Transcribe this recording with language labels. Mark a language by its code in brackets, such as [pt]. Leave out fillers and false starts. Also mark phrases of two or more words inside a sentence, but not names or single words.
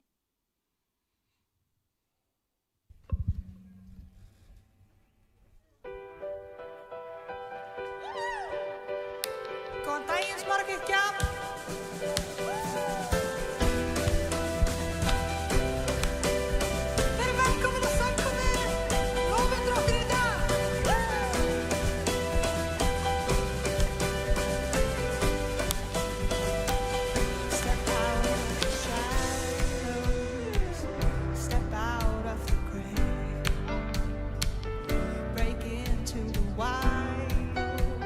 [is] Góðan daginn, Smárakirkja. Verið velkomin að samkomu. Lofum okkur í dag. [en] Step out of the shadows. Step out of the grave. Break into the wild.